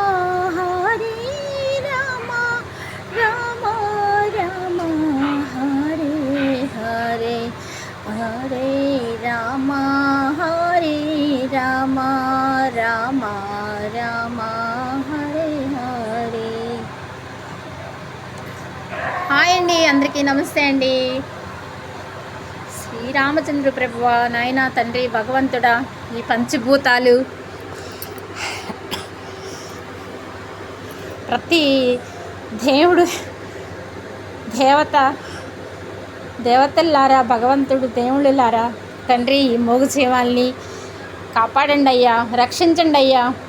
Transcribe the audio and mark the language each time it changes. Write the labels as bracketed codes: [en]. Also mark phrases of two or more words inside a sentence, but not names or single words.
[sa] రామ రామ హరే హరే హరే రామ రామ రామ రామ హరే హరే. [te] హాయ్ అండి, అందరికీ నమస్తే అండి. శ్రీరామచంద్ర ప్రభువ, నాయన తండ్రి భగవంతుడా, ఈ పంచభూతాలు ప్రతి దేవుడు దేవతల్లారా, భగవంతుడు దేవుళ్ళలారా, తండ్రి ఈ మోగు జీవాల్ని కాపాడండి అయ్యా, రక్షించండి అయ్యా.